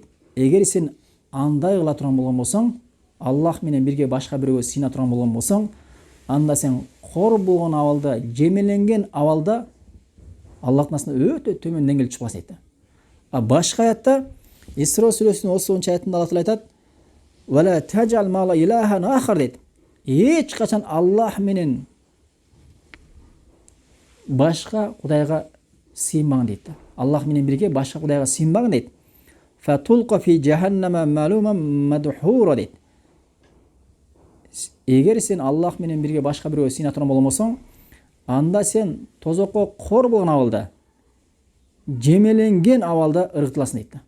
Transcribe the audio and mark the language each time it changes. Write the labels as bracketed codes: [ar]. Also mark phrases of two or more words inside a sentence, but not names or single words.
[ky] Эгер сен андай кыла турган болгон болсоң, Аллах менен бирге башка бирөөгө сыйна турган болгон болсоң, анда сен кор болгон абалда, жемеленген абалда Аллахтын астына өтө төмөн деңгээлде чыгып калат. А башка аятта Исра сүрөсүнүн 30 аятында Аллах Таала айтат: [ar] "ولا تجعل مع الله إلها آخر" дейт. [ky] Эч качан Аллах менен башка кудайга сыймагын дейт. Аллах менен бирге башка кудайга сыймагын дейт. [ar] فتلقى في جهنم ملوما مدحورا дейт. [ky] эгер сен Аллах менен бирге башка бирөөгө сыйына турган болмосоң, анда сен тозокко кор болгон абалда, жемеленген абалда ыргытыласың дейт да.